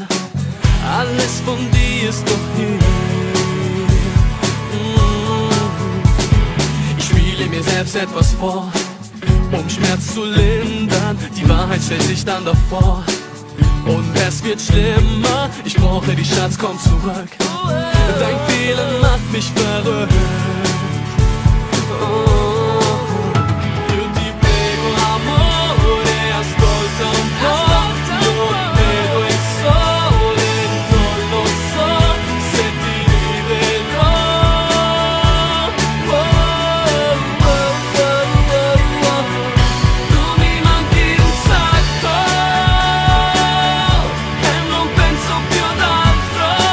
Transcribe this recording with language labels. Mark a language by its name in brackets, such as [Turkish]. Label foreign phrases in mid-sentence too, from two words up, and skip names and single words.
[German] Alles von dir ist doch hier. Ich spiele mir selbst etwas vor, um Schmerz zu lindern. Die Wahrheit stellt sich dann davor und es wird schlimmer. Ich brauche dich, Schatz, komm zurück. Dein Fehlen macht mich verrückt. [Italian] Io ti prego, amore, ascolta un po'. Io vedo il sole, non lo so se ti rivedrò. Tu mi manchi un sacco e non penso più ad altro.